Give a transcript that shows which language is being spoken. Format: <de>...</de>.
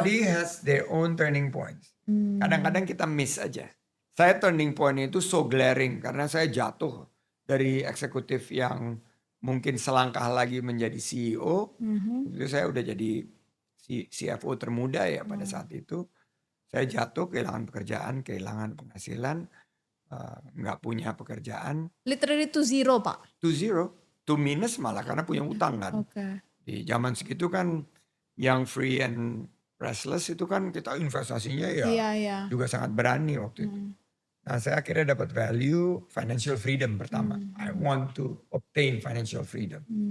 <en>Everybody has their own turning points.</en> <id>Kadang-kadang kita miss aja. Saya turning point itu</id> <en>so glaring</en> <id>karena saya jatuh dari eksekutif yang mungkin selangkah lagi menjadi CEO. Itu saya udah jadi CFO termuda ya pada saat itu. Saya jatuh, kehilangan pekerjaan, kehilangan penghasilan, nggak punya pekerjaan.</id> <en>Literally to zero Pak? To zero, to minus</en> <id>malah karena punya utang kan. Di zaman segitu kan yang</id> <en>free and restless</en> <id>itu kan kita investasinya ya juga sangat berani waktu itu. Nah saya akhirnya dapat value financial freedom pertama.</id> <en>I want to obtain financial freedom.</en>